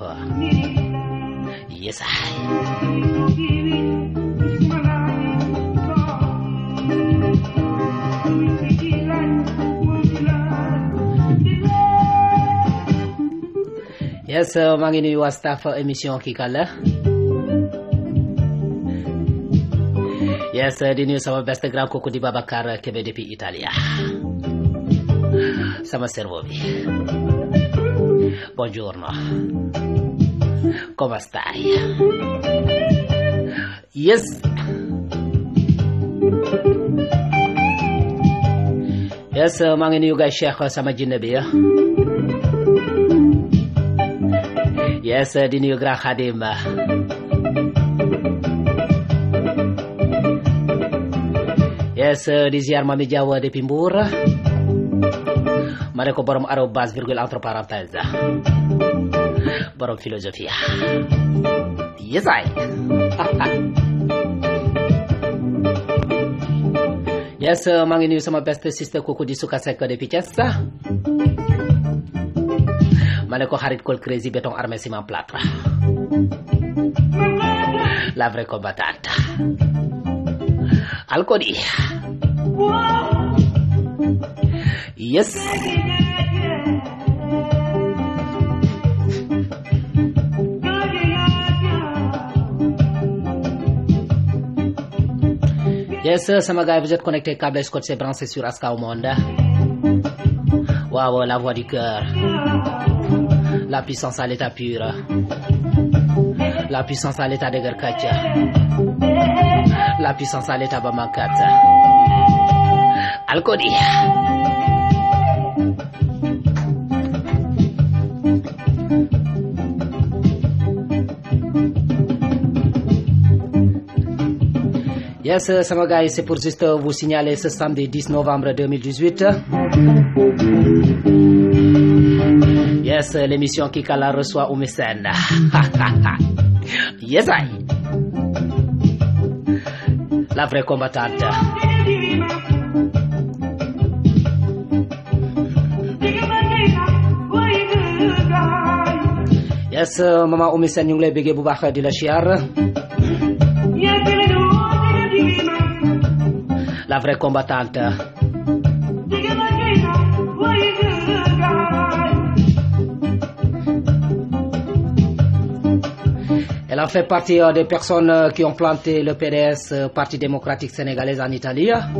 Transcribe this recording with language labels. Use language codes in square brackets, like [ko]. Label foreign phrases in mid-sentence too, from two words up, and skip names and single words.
[wo] Yes, yes, maa ngi nuyu waa staff émission Kikala. Yes, di nuyu sama best grand kooku di Babacar Kebe depuis Italia. Sama cerveau bi. [it] Buongiorno. Come stai? Yes. [wo] Yes, maa ngi nuyu gay Cheikh sama jinne bi. Yes, di nuyu grand Khadim. Yes, di ziar Mami Diaw depuis Mbour. Ma ne ko borom [fr] arobase virgule entre parenthèse. [wo] Borom philosophie. Yes, I. Yes, maa ngi nuyu sama best sister kooku di Souka Seck depuis Thiès. Ma ne ko xarit Col Crazy [fr] béton armé ciment plâtre. La vraie combattante. Alkodi. Yes. Yes, sama gars, vous êtes connectés câble scotché branché sur Aska au monde. Waouh, la voix du cœur. La puissance à l'état pur. La puissance à l'état de Gerkacha. La puissance à l'état Bamakat. Alkodi. Yes, sama gars, c'est pour juste vous signaler ce samedi 10 novembre 2018. Yes, l'émission Kikala reçoit Oumesen. Yes, I. La vraie combattante. [wo] Yes, maman Oumesen ñu ngi lay bëggee bu baax di la siyaar. [fr] La vraie combattante. Elle a fait partie des personnes qui ont planté le PDS, Parti démocratique sénégalais en Italie.